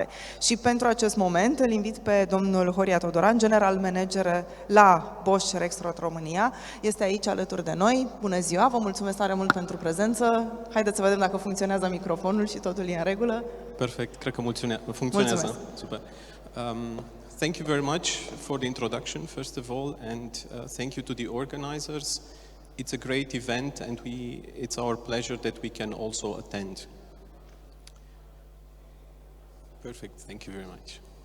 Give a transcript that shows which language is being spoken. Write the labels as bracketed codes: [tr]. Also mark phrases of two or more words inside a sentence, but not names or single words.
[ro] Și pentru acest moment îl invit pe domnul Horia Todoran, [en] General Manager [ro] la Bosch Rexroth România. Este aici alături de noi. Bună ziua, vă mulțumesc tare mult pentru prezență. Haideți să vedem dacă funcționează microfonul și totul e în regulă. Perfect, cred că funcționează. Mulțumesc. Super. [en] Thank you very much for the introduction, first of all, and thank you to the organizers. It's a great event, and it's our pleasure that we can also attend. Perfect, thank you very much.